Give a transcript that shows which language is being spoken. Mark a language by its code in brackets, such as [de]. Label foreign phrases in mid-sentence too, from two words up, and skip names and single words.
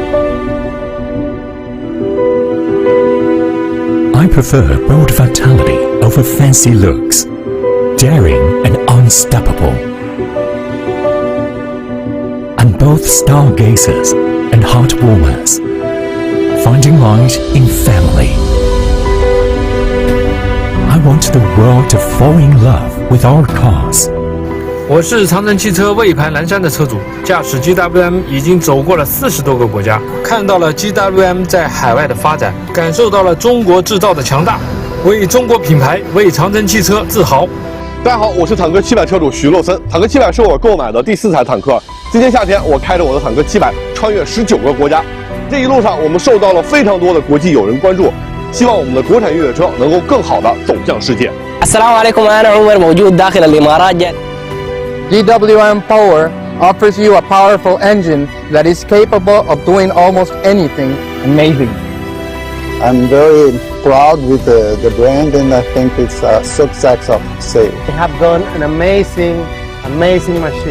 [en] I prefer bold vitality over fancy looks, daring and unstoppable. I'm both stargazers and heart warmers, finding light in family. I want the world to fall in love with our cars. [zh] 我是长城汽车魏牌蓝山的车主，驾驶 GWM 已经走过了40多个国家，看到了 GWM 在海外的发展，感受到了中国制造的强大，为中国品牌、为长城汽车自豪。大家好，我是坦克700车主徐洛森。坦克700是我购买的第4台坦克。今年夏天，我开着我的坦克700穿越19个国家。这一路上我们受到了非常多的国际友人关注，希望我们的国产越野车能够更好的走向世界。 [ar] السلام عليكم أنا عمر موجود داخل الإمارات. [en] GWM Power offers you a powerful engine that is capable of doing almost anything. Amazing. I'm very proud with the brand, and I think it's a success of sale. They have done an amazing machine.